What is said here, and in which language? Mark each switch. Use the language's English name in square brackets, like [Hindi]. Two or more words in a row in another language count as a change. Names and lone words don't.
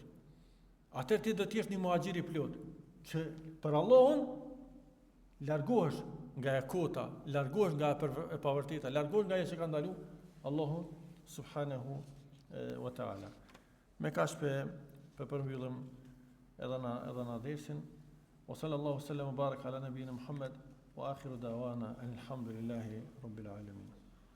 [Albanian] Atëherë ti do të jesh një muhajir i plot, që për Allahun largohesh nga e kota, largohesh nga e pavërteta, largohesh nga ajo që ka ndaluar Allahu [Arabic] سبحانه وتعالى. [Albanian] Me kaq për përmbyllim edhe na dersin. [Arabic] وصلى الله وسلم وبارك على نبينا محمد وآخر دعوانا الحمد لله رب العالمين.